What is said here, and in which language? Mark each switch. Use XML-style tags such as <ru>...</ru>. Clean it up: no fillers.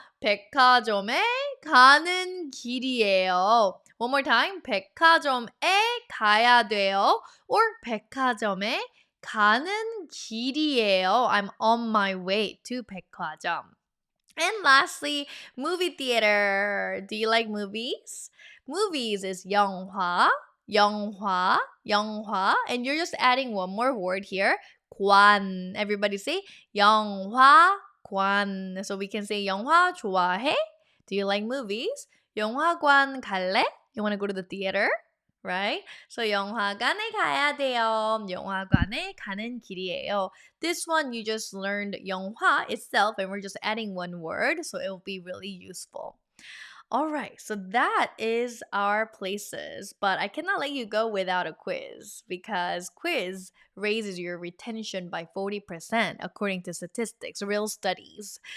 <ko>백화점에 가는 길이에요.</ko> <en>One more time.</en> <ko>백화점에 가야 돼요. Or 백화점에 가는 길이에요.</ko> <en>I'm on my way to 백화점. And lastly, movie theater. Do you like movies? Movies is 영화.</en> <ko>영화, 영화.</ko> <en>And you're just adding one more word here.</en> <ko>관.</ko> <en>Everybody say 영화관. So we can say</en> <ko>영화 좋아해?</ko> <en>Do you like movies?</en> <ko>영화관 갈래?</ko> <en>You want to go to the theater? Right?</en> <ko>So 영화관에 가야 돼요. 영화관에 가는 길이에요.</ko> <en>This one you just learned 영화 itself and we're just adding one word so it will be really useful. All right, so that is our places, but I cannot let you go without a quiz because quiz raises your retention by 40% according to statistics, real studies.</en>